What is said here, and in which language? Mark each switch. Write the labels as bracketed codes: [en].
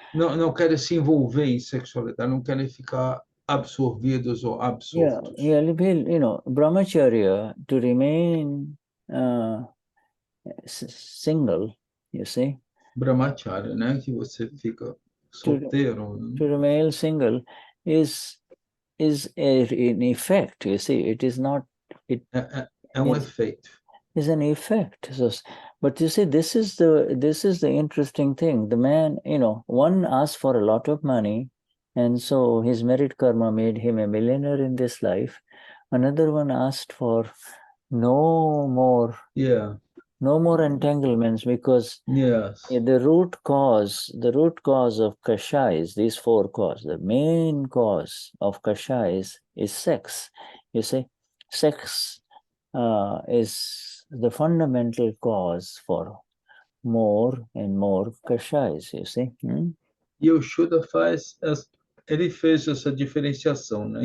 [pt] Não querem se envolver em sexualidade, não querem ficar absorvidos ou absortos. [en] Yeah, brahmacharya, to remain single, you see. [pt] Brahmacharya, né? Que você fica solteiro. [en] To remain single is an effect, you see. It is not... [pt] É efeito. [en] Is an effect. So, but you see, this is the interesting thing. The man, one asked for a lot of money, and so his merit karma made him a millionaire in this life. Another one asked for no more entanglements, because the root cause of kashais, these four causes, the main cause of kashais is sex. You see, sex is the fundamental cause for more and more kashais, you see. [pt] E o Shuddha ele fez essa diferenciação, né?